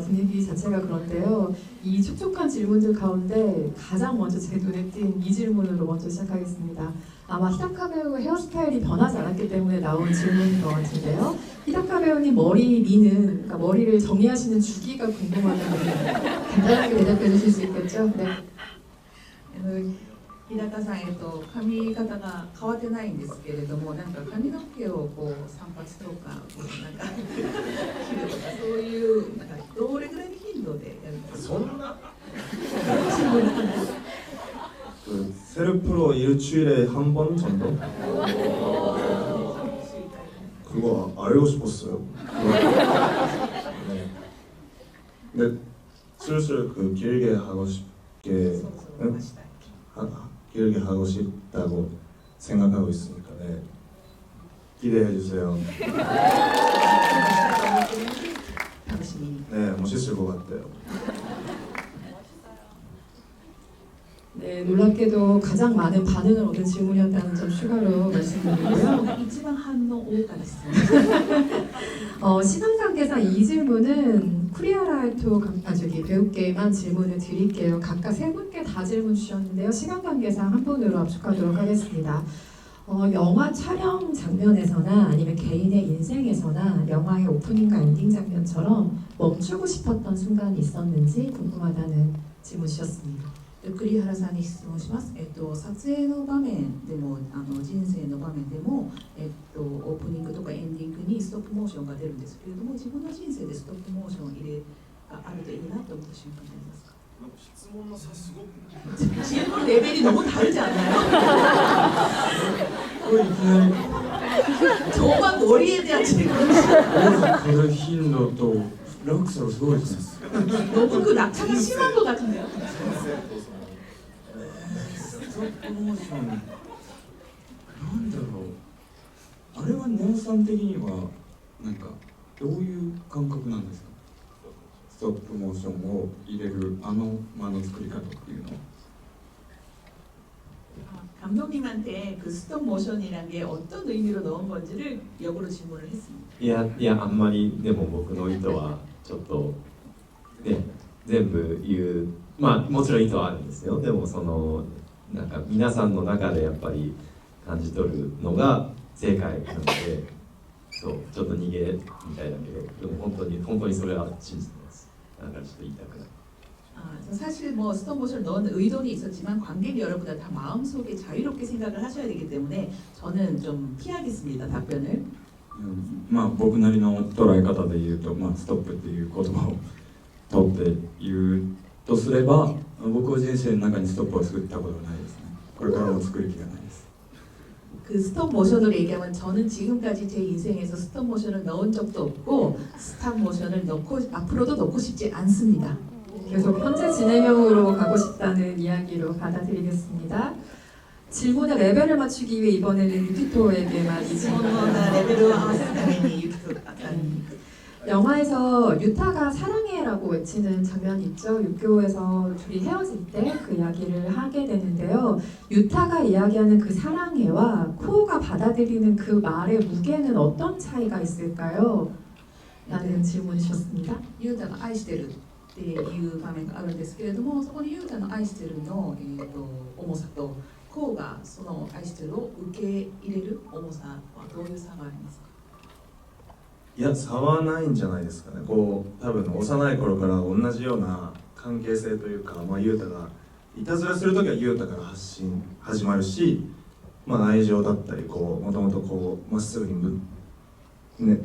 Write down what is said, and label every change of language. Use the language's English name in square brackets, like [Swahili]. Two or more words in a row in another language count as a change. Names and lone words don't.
[Korean] 분위기 자체가 그런데요. 이 촉촉한 질문들 가운데 가장 먼저 제 눈에 띈 이 질문으로 먼저 시작하겠습니다. 아마 히다카 배우의 헤어스타일이 변하지 않았기 때문에 나온 질문인 것 같은데요. 히다카 배우님 머리 미는, 그러니까 머리를 정리하시는 주기가 궁금하다는데 간단하게 대답해 주실 수 있겠죠? 네. [Japanese] 日高さん、髪型が変わってないんですけれども、なんか髪の毛をこう散髪とかこうなんか切るとかそういうなんかどれぐらいの頻度でやるんですか？ [Korean] そんな 그 셀프로 일주일에 한 번 정도? 그거 알고 싶었어요. 네. 근데 슬슬 그 길게 하고 싶게 응? 길게 하고 싶다고 생각하고 있으니까 네. 기대해 주세요. 네, 멋있을 것 같아요. 네, 놀랍게도 가장 많은 반응을 얻은 질문이었다는 점 추가로 말씀드리고요. [Japanese] 一番反応多かったです。 [Korean] 시간 관계상 이 질문은 쿠리아라이토 저기 배우께만 질문을 드릴게요. 각각 세 분께 다 질문 주셨는데요. 시간 관계상 한 분으로 압축하도록 하겠습니다. 영화 촬영 장면에서나 아니면 개인의 인생에서나 영화의 오프닝과 엔딩 장면처럼 멈추고 싶었던 순간이 있었는지 궁금하다는 질문 주셨습니다. [Japanese] 栗原さんに質問します。撮影の場面でも人生の場面でも、オープニングとかエンディングにストップモーションが出るんですけれども、自分の人生でストップモーション入れがあるといいなと思った瞬間ってありますか？質問の差すごく [Korean] 질문 레벨이 너무 다르지 않나요? 정말 머리에 대한 질문. [Japanese] 그 頻度と 落差がすごいですね。 [Korean] 너무 그 낙차가 심한 것 같은데요. [Japanese] ストップモーションなんだろう、あれはネオさん的にはなんかどういう感覚なんですか？ストップモーションを入れる間の作り方っていうのは。 [Korean] 감독님한테 그 스톱 모션이란 게 어떤 의미로 넣은 건지를 역으로 질문을 했습니다. [Japanese] いやあんまりでも僕の意図はちょっとね全部言う、まあもちろん意図はあるんですよ。でもそのなんか皆さんの中でやっぱり感じ取るのが正解なので、そうちょっと逃げみたいだけど、でも本当にそれは信じてます。だからちょっと言いたくない。 [Korean] 사실 뭐 스톱 모션을 넣은 의도는 있었지만 관객 여러분들 다 마음속에 자유롭게 생각을 하셔야 되기 때문에 저는 좀 피하겠습니다. 답변을. [Japanese] まあ僕なりの捉え方で言うと、まあストップっていう言葉を取って言うとすれば、僕は人生の中にストップを作ったことはないですね。これからも作る気がないです。 [Korean] 그 스톱 모션으로 얘기하면 저는 지금까지 제 인생에서 스톱 모션을 넣은 적도 없고 스탑 모션을 넣고 앞으로도 넣고 싶지 않습니다. 계속 현재 진행형으로 가고 싶다는 이야기로 받아들이겠습니다. 질문의 레벨을 맞추기 위해 이번에는 유키토에게만 이 질문을 레벨을 하는 유키토 영화에서 유타가 사랑해라고 외치는 장면이 있죠. 육교에서 둘이 헤어질 때 그 이야기를 하게 되는데요. 유타가 이야기하는 그 사랑해와 코오가 받아들이는 그 말의 무게는 어떤 차이가 있을까요? 라는 질문을 주셨습니다. [Japanese] ユータが愛してるっていう場面があるんですけれども、そこにユータの愛してるの、重さとコウがその愛してるを受け入れる重さはどういう差がありますか？いや差はないんじゃないですかね。こう多分幼い頃から同じような関係性というか、まあユータがいたずらするときはユータから始まるし、まあ愛情だったりこうもともとこうまっすぐにね